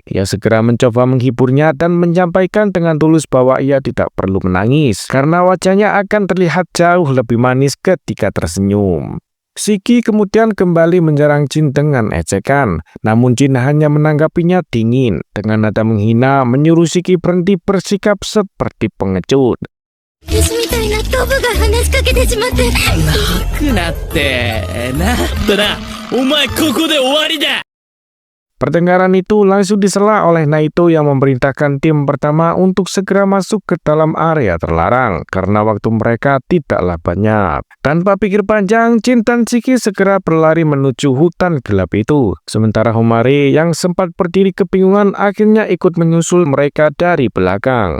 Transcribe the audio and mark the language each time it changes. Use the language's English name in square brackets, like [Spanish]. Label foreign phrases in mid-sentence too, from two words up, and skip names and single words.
[Indonesian] Ia segera mencoba menghiburnya dan menyampaikan dengan tulus bahwa ia tidak perlu menangis, karena wajahnya akan terlihat jauh lebih manis ketika tersenyum. Shiki kemudian kembali menyerang Jin dengan ejekan, namun Jin hanya menanggapinya dingin. Dengan nada menghina, menyuruh Shiki berhenti bersikap seperti pengecut. [Japanese] 虫みたいなドブが話しかけてしまって。泣くなって。なんとな、お前ここで終わりだ。 [Indonesian] Pertengkaran itu langsung disela oleh Naito yang memerintahkan tim pertama untuk segera masuk ke dalam area terlarang karena waktu mereka tidaklah banyak. Tanpa pikir panjang, Jin dan Shiki segera berlari menuju hutan gelap itu. Sementara Homari yang sempat berdiri kebingungan akhirnya ikut menyusul mereka dari belakang.